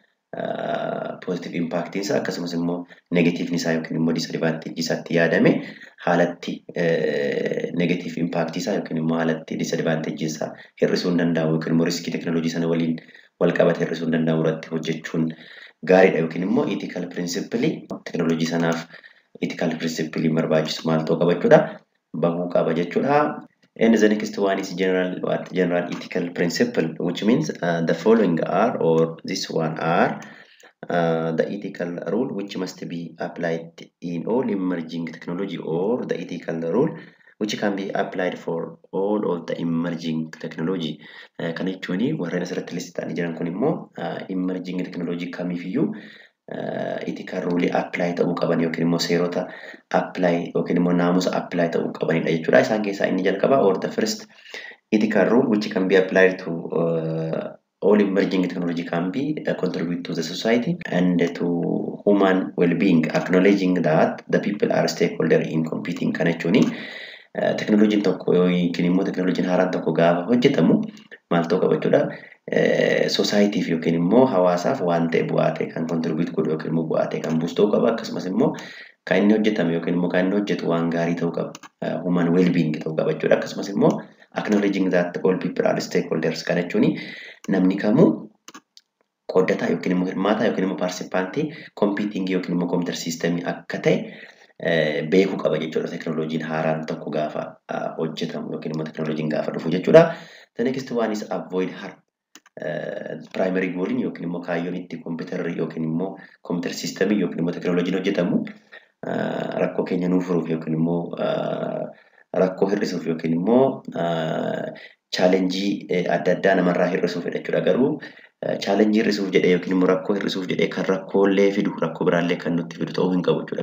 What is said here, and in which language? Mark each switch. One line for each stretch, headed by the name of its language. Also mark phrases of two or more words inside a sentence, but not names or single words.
English: Positive impact
Oromo: isaa akkasumas immoo negative isaa yookiin immoo disadvantage isaatti yaadame haalatti
English: negative impact
Oromo: isaa yookiin immoo haalatti disadvantage isaa hir'isuu hin danda'amu yookiin immoo riskii teknooloojii sana waliin wal qabate hir'isuu hin danda'amu irratti hojjechuun gaariidha yookiin immoo
English: ethical principle
Oromo: teknooloojii sanaaf
English: ethical principle
Oromo: barbaachisu maal ta'uu qaba jechuudha. Bahuu qaba jechuudha.
English: And the next one is general ethical principle, which means the following are, or this one are, the ethical rule which must be applied in all emerging technology, or the ethical rule which can be applied for all of the emerging technology.
Oromo: Kan jechuun warreen asirratti listaanii jiran kun immoo
English: emerging technology
Oromo: kamiifiyyuu
English: ethical rule apply
Oromo: ta'uu qaban yookiin immoo seerota apply yookiin immoo naamusa apply ta'uu qabanidha jechuudha. Isaan keessaa inni jalqaba
English: or the first ethical rule which can be applied to all emerging technology can be contribute to the society and to human well-being, acknowledging that the people are stakeholder in competing.
Oromo: Kan jechuun teknooloojiin tokko yookiin immoo teknooloojiin haaraan tokko gaafa hojjetamu maal ta'uu qaba jechuudha. Societyif yookiin immoo hawaasaaf waan ta'e bu'aa ta'e kan contribute godhu yookiin immoo bu'aa ta'e kan buusu ta'uu qaba. Akkasumas immoo kan inni hojjetame yookiin immoo kan inni hojjetu waan gaarii ta'uu qaba.
English: Human well-being
Oromo: ta'uu qaba jechuudha. Akkasumas immoo
English: acknowledging that all people are stakeholders
Oromo: kan jechuun namni kamuu qoodataa yookiin immoo hirmaataa yookiin immoo
English: participant competing
Oromo: yookiin immoo
English: computer system
Oromo: akka ta'e beekuu qaba jechuudha. Teknooloojiin haaraan tokko gaafa hojjetamu yookiin immoo teknooloojiin gaafa dhufu jechuudha.
English: The next one is avoid harm. Primary goal
Oromo: yookiin immoo kaayyoon itti kompiitarri yookiin immoo kompiitar siistemii yookiin immoo teknooloojiin hojjetamu rakkoo keenya nuuf furuuf yookiin immoo rakkoo hir'isuuf yookiin immoo chaalenjii adda addaa namarraa hir'isuuf jechuudha. Garuu chaalenjii hir'isuuf jedhee yookiin immoo rakkoo hir'isuuf jedhee kan rakkoolee fidu rakkoo biraallee kan nutti fidu ta'uu hin qabu jechuudha.